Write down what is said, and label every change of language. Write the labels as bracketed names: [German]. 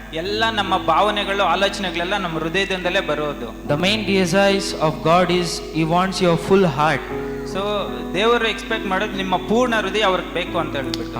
[Kannada] ಎಲ್ಲ ನಮ್ಮ ಭಾವನೆಗಳು, ಆಲೋಚನೆಗಳೆಲ್ಲ ನಮ್ಮ ಹೃದಯದಿಂದಲೇ ಬರೋದು. [English] The main desires of God is He wants your full heart. [Kannada] So ದೇವರು ಎಕ್ಸ್ಪೆಕ್ಟ್ ಮಾಡೋದು ನಿಮ್ಮ ಪೂರ್ಣ ಹೃದಯ ಅವ್ರಿಗೆ ಬೇಕು ಅಂತ ಹೇಳ್ಬಿಟ್ಟು.